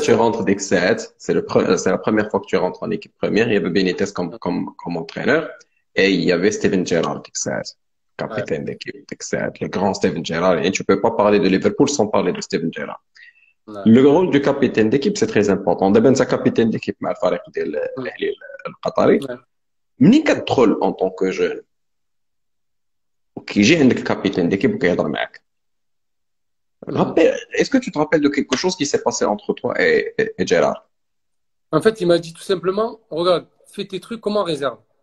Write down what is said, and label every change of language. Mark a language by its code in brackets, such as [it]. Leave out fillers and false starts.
[fr] tu rentres d'Excel. C'est la première fois que tu rentres en équipe première. Il y avait Benitez comme entraîneur et il y avait Steven Gerrard d'Excel, ouais, capitaine d'équipe d'Excel, le grand Steven Gerrard. Et tu peux pas parler de Liverpool sans parler de Steven Gerrard. ouais. Le rôle du capitaine d'équipe, c'est très important. [ar] دابا انت [fr] capitaine d'équipe [ar] مع الفريق ديال الاهلي القطري. [fr] Ouais. [ar] ملي كتدخل [fr] en tant que jeune [ar] وكيجي عندك [fr] capitaine d'équipe [ar] وكيهضر معك. Mhm. [fr] Est-ce que tu te rappelles de quelque chose qui s'est passé entre toi et Gérard? En fait, il m'a dit tout simplement, regarde, fais tes trucs comme en réserve.